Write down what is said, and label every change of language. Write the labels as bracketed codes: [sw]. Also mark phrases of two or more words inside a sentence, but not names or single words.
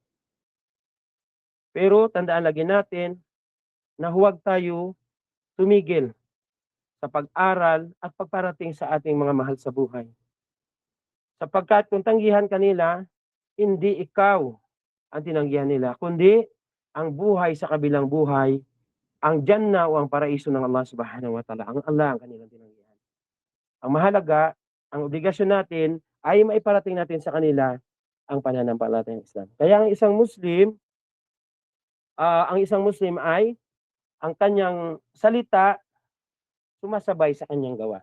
[tl] Pero tandaan lagi natin na huwag tayo tumigil sa pag-aral at pagparating sa ating mga mahal sa buhay. Sapagkat kung tanggihan kanila, hindi ikaw ang tinanggihan nila, kundi ang buhay sa kabilang buhay, ang Jannah o ang paraiso ng Allah [ar] سبحانه وتعالى. [tl] Ang Allah ang kanilang tinanggihan. Ang mahalaga, ang obligasyon natin ay maiparating natin sa kanila ang pananampalatayang Islam. Kaya ang isang Muslim ay ang kanyang salita sumasabay sa kanyang gawa.